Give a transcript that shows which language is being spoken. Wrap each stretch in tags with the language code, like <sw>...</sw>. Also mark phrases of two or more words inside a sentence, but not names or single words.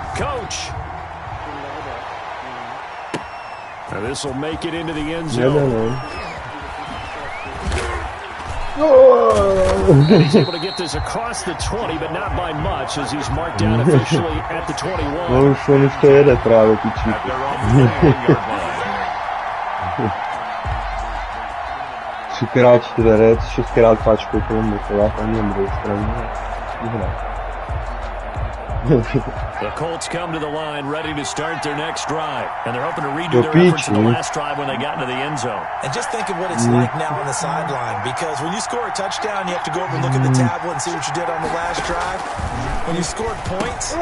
<en>Coach. Now this will make it into the end zone. And he's able to get this across the 20, but not by much, as he's marked down officially at the 21.</en> <cs>No už on ještě jede právě, ty číky. 3x čtverec, 6x páčkou, kolem to já tam nevím, druhou stranu.</cs> <en>The Colts come to the line ready to start their next drive. And they're hoping to redo their efforts in the last drive when they got into the end zone. And just think of what it's like now on the sideline. Because when you score a touchdown, you have to go over and look at the tablet and see what you did on the last drive. When you scored points,</en>